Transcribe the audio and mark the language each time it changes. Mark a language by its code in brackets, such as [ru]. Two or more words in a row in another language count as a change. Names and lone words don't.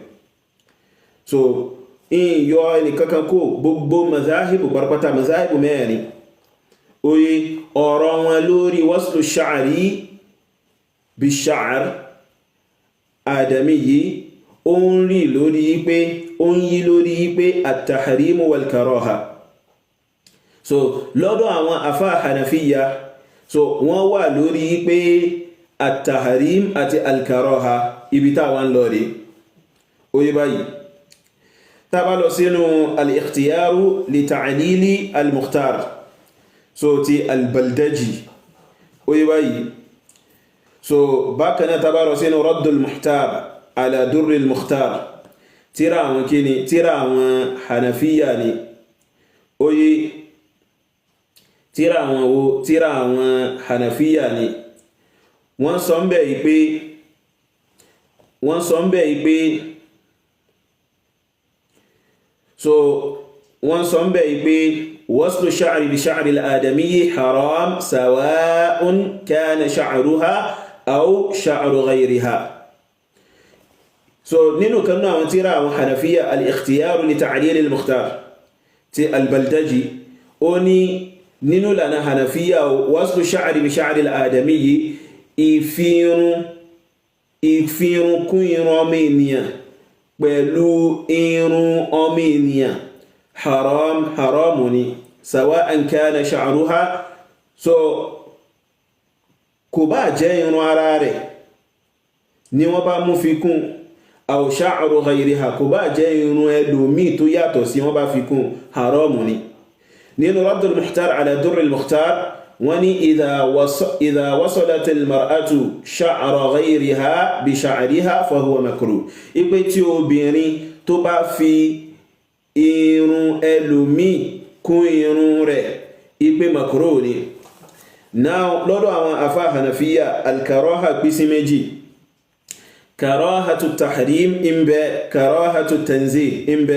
[yo] so yọ ẹni kankan kó gbogbo mazahibu barpata mazahibu mẹ́rin oye ọ̀rọ̀ wọn lórí [ar] وصل الشعر ب شعر آدمي [yo] yìí ó ń rí lórí pé [ar] التحريم والكراهة. [yo] so lọ́dọ̀ àwọn afá hanafiya so wọ́n wà lórí pé at-tahrim àti al-karaha ibi táwọn lọ rí oye báyìí. tàbá lọ sínú al-ikhtiyaru li ta'lili al-mukhtar so ti al-baldaji oye báyìí. so bákan náà tàbá lọ sínú raddul muhtar ala durril mukhtar, tíra àwọn kíni, tíra àwọn hanafiya ni oye, tíra àwọn hanafiya ni wọ́n sọ ń bẹ̀ yìí pé so wọ́n sọ ń bẹ̀ yìí pé [ar] وصل الشعر بشعر الآدمي حرام سواء كان شعرها أو شعر غيرها. [yo] so nínú kan náà àwọn tíra àwọn hanafiya al-ikhtiyaru li ta'lil al-mukhtar ti al-baldaji ó ní nínú lànà hanafiya [ar] وصل الشعر بشعر الآدمي [yo] ìfirun kún irun ọmọ ènìyàn pẹ̀lú irun ọmọ ènìyàn haramu ni [ar] سواء كان شعرها, [yo] so kò bá jẹ́ irun ara rẹ̀ ni wọ́n bá mú fi kún, [ar] أو شعر غيرها [yo] kò bá jẹ́ irun ẹlòmíì tó yàtọ̀ sí wọ́n bá fi kún, haramu ni. nínú raddul muhtar ala durril mukhtar wọ́n ní [ar] إذا وصلت المرأة شعر غيرها بشعرها فهو مكروه, [yo] ipe tí obìnrin tó bá fi irun ẹlòmíì kún irun rẹ̀ ipe makruh ni. now lọ́dọ̀ àwọn afá hanafiya al-karaha pín sí méjì, [ar] كراهة تحريم [yo] ń bẹ, [ar] كراهة تنزيه [yo] ń bẹ.